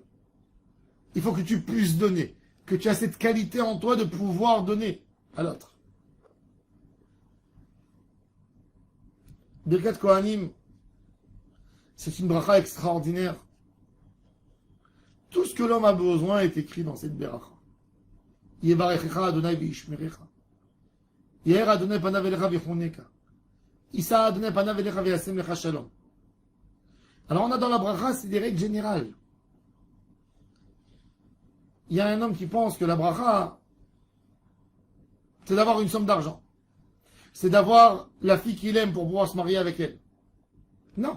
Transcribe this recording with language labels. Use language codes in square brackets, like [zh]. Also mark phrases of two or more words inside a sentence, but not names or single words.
[fr] Il faut que tu puisses donner. Que tu as cette qualité en toi de pouvoir donner à l'autre. [he] ברכת כהנים, [fr] c'est une bracha extraordinaire. Tout ce que l'homme a besoin est écrit dans cette bracha. [he] יברכך ה' וישמרך. יאר ה' פניו אליך ויחנך. ישא ה' פניו אליך וישם לך שלום. [fr] Alors on a dans la bracha, c'est des règles générales. Il y a un homme qui pense que la bracha, c'est d'avoir une somme d'argent. C'est d'avoir la fille qu'il aime pour pouvoir se marier avec elle. Non.